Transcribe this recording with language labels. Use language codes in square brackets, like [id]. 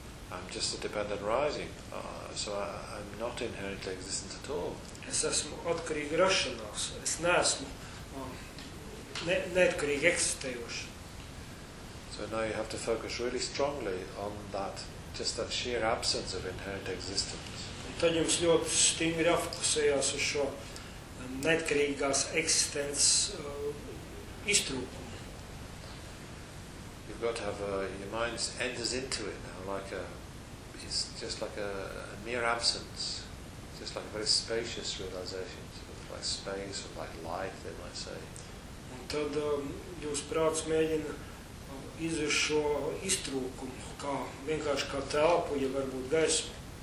[en] I'm just a dependent rising, so I'm not inherently existent at all. [lv] Es esmu atkarīga rašanās, es neesmu neatkarīga eksistējoša. [en] So now you have to focus really strongly on that, just that sheer absence of inherent existence. [lv] Un tad jums ļoti stingri jāfokusējās uz šo neatkarīgās eksistences iztrūkumu. [en] You've got to have your mind enters into it now, like a, it's just like a mere absence, just like a very spacious realization, sort of like space or like light, they might say. [lv] Un tad jūs prāts mēģina izvirš šo iztrūkumu, kā vienkārši kā telpu, ja varbūt gaismu.